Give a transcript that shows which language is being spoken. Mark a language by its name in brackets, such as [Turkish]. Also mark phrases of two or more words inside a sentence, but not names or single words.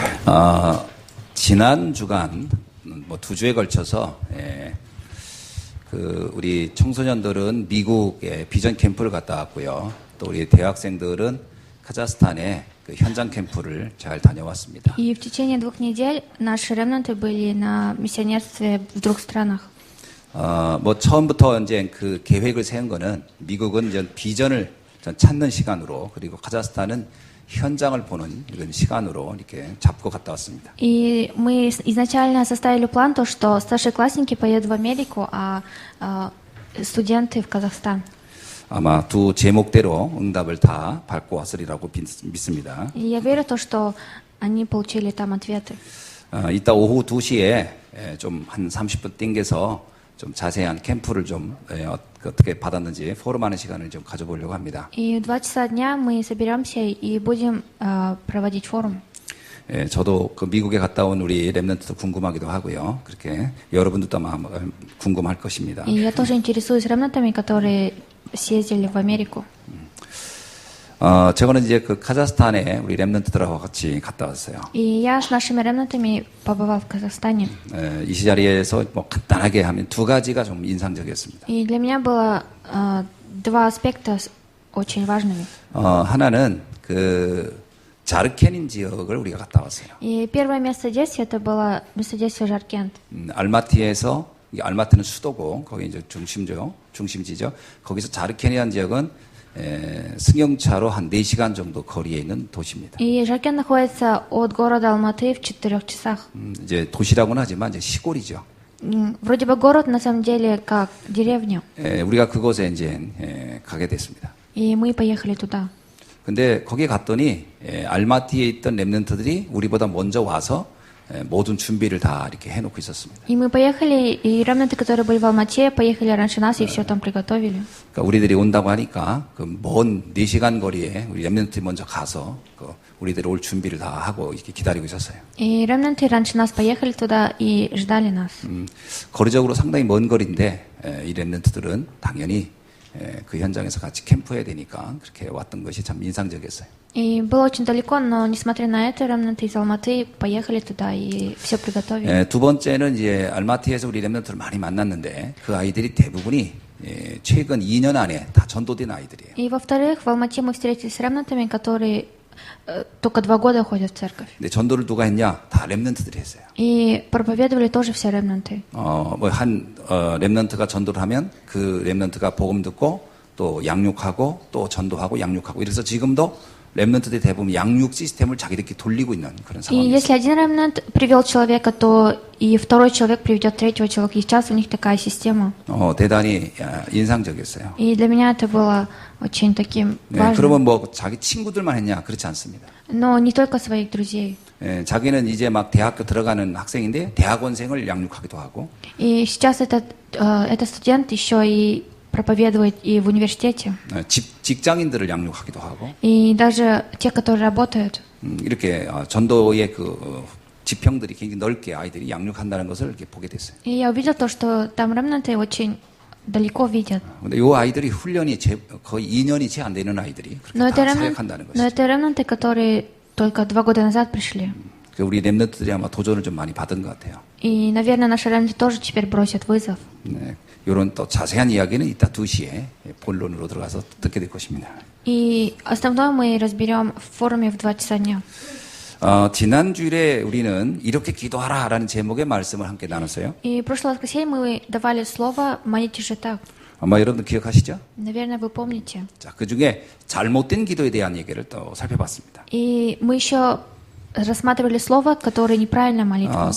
[Korean] 지난 주간 뭐 2주에 걸쳐서 우리 청소년들은 미국에 비전 캠프를 갔다 왔고요. 또 우리 대학생들은 카자흐스탄에 그 현장 캠프를 잘 다녀왔습니다. [Russian] И в течение 2 недель наши ремнанты были на миссионерстве в 2 странах. [Korean] 뭐 처음부터 이제 그 계획을 세운 거는 미국은 이제 비전을 찾는 시간으로, 그리고 카자흐스탄은 현장을 보는 이런 시간으로 이렇게 잡고 갔다 왔습니다. [Russian] И мы изначально составили план, то, что старшеклассники поедут в Америку, а студенты в Казахстан. [Korean] 아마 두 제목대로 응답을 다 받고 왔으리라고 믿습니다. [Russian] И я верю, то, что они получили там ответы. [Korean] 이따 오후 2시에 좀 한 30분 땡겨서 좀 자세한 캠프를 좀 어떻게 받았는지 포럼하는 시간을 좀 가져보려고 합니다. [Russian] И в 2 часа дня мы соберемся и будем проводить форум. [Korean] 저도 그 미국에 갔다 온 우리 렘넌트도 궁금하기도 하고요. 그렇게 여러분들도 아마 궁금할 것입니다. [Russian] И я тоже интересуюсь ремнантами, которые съездили в Америку. [Korean] 저거는 이제 그 카자흐스탄에 우리 렘넌트들하고 같이 갔다 왔어요. [Russian] И я с нашими ремнантами побывал в Казахстане. [Korean] 이 자리에서 뭐 간단하게 하면 2가지가 좀 인상적이었습니다. [Russian] И для меня было 2 аспекта очень важными. [Korean] 하나는 그 자르케닌 지역을 우리가 갔다 왔어요. [Russian] И первое место действия это было место действия Жаркент. [Korean] 알마티에서, 알마티는 수도고 거기 이제 중심지죠. 거기서 자르케니안 지역은 승용차로 한 4시간 정도 거리에 있는 도시입니다. [Russian] И Жаркент находится от города Алматы в 4 часах. [Korean] 이제 도시라고는 하지만 이제 시골이죠. [Russian] Вроде бы город, на самом деле, как деревня. [Korean] 우리가 그곳에 이제 가게 됐습니다. [Russian] И мы поехали туда. [Korean] 근데 거기에 갔더니 알마티에 있던 렘넌트들이 우리보다 먼저 와서 모든 준비를 다 이렇게 해놓고 있었습니다. [Russian] И мы поехали, и ремнанты, которые были в Алмате, поехали раньше нас и все там приготовили. [Korean] 그러니까 우리들이 온다고 하니까 그 먼 4시간 거리에 우리 렘넌트들이 먼저 가서 그 우리들이 올 준비를 다 하고 이렇게 기다리고 있었어요. [Russian] И ремнанты раньше нас поехали туда и ждали нас. [Korean] 거리적으로 상당히 먼 거리인데 이 렘넌트들은 당연히 그 현장에서 같이 캠프해야 되니까 그렇게 왔던 것이 참 인상적이었어요. [Russian] И было очень далеко, но несмотря на это, ремнанты из Алматы поехали туда и все приготовили. [Korean] 두 번째는 이제 알마티에서 우리 렘넌트를 많이 만났는데 그 아이들이 대부분이 최근 2년 안에 다 전도된 아이들이에요. [Russian] И во-вторых, в Алмате мы встретились с ремнантами, которые только 2 года ходят в церковь. [Korean] 근데 전도를 누가 했냐? 다 렘넌트들이 했어요. [Russian] И проповедовали тоже все ремнанты. [Korean] 한 렘넌트가 전도를 하면 그 렘넌트가 복음 듣고 또 양육하고 또 전도하고 양육하고, 이래서 지금도 렘넌트들이 대부분 양육 시스템을 자기들끼리 돌리고 있는 그런 [Russian] И [Korean] 상황이에요. [Russian] если один ремнант привел человека, то и второй человек приведет 3-го человека. И сейчас у них такая система. [Korean] 대단히 인상적이었어요. [Russian] И для меня это было очень таким важным. [Korean] 그러면 뭐 자기 친구들만 했냐? 그렇지 않습니다. [Russian] Но не только своих друзей. [Korean] 자기는 이제 막 대학교 들어가는 학생인데 대학원생을 양육하기도 하고. [Russian] И сейчас этот студент еще и проповедует и в университете. [Korean] 직장인들을 양육하기도 하고. [Russian] И даже те, которые работают. [Korean] 이렇게 전도의 그 지평들이 굉장히 넓게 아이들이 양육한다는 것을 이렇게 보게 됐어요. [Russian] И я увидел то, что там ремнанты очень далеко видят. [Korean] 근데 이 아이들이 훈련이 거의 2년이 채 안 되는 아이들이 그렇게 다 사역한다는 [Russian] Но [Korean] 것이죠. [Russian] это ремнанты, которые только 2 года назад пришли. [Korean] 우리 렘넌트들이 아마 도전을 좀 많이 받은 것 같아요. [Russian] И, наверное, наши ремнанты тоже теперь бросят вызов. [Korean] 이런 또 자세한 이야기는 이따 2시에 본론으로 들어가서 듣게 될 것입니다. [Russian] И основное мы разберем в форуме в 2 часа дня. [Korean] 지난 주일에 우리는 이렇게 기도하라라는 제목의 말씀을 함께 나눴어요. [Russian] И в прошлое воскресенье мы давали слово «молитесь же так». [Korean] 아마 여러분들 기억하시죠? [Russian] Наверное, вы помните. [Korean] 자, 그 중에 잘못된 기도에 대한 얘기를 또 살펴봤습니다. [Russian] И мы еще рассматривали слово, которое неправильно молитва.